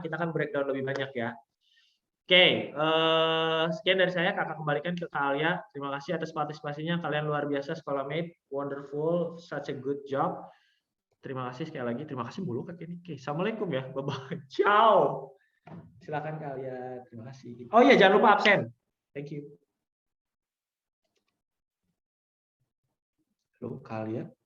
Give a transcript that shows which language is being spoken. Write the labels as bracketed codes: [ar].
[id] Kita akan breakdown lebih banyak ya. Oke, sekian dari saya. Kakak kembalikan ke Kak Alia. Terima kasih atas partisipasinya. Kalian luar biasa sekolah mate. [en] Wonderful, such a good job. [id] Terima kasih sekali lagi. Terima kasih mulu Kak Kenny. Oke, assalamualaikum ya. Bye-bye. Ciao. Silakan kalian. Terima kasih. Oh iya, jangan lupa absen. Thank you. lokal ya.